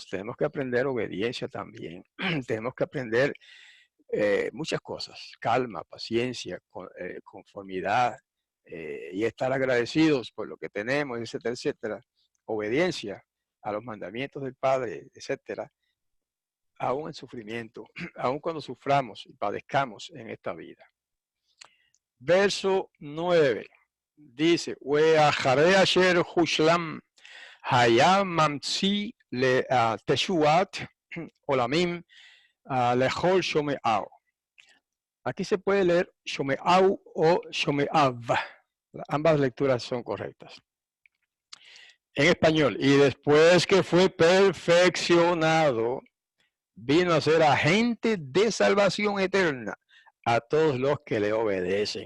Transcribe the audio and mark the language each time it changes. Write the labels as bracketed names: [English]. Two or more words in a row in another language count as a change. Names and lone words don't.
[Spanish] Tenemos que aprender obediencia también. Tenemos que aprender muchas cosas: calma, paciencia, conformidad, y estar agradecidos por lo que tenemos, etcétera, etcétera. Obediencia a los mandamientos del Padre, etcétera, aún en sufrimiento, aún cuando suframos y padezcamos en esta vida. Verso 9 dice: [Hebrew] "ואחרי אשר הושלם היה ממציא לתשועת עולמים לכל שומעיו". [Spanish] Aquí se puede leer shomeau o shomeav. Ambas lecturas son correctas. En español: "Y después que fue perfeccionado, vino a ser agente de salvación eterna a todos los que le obedecen".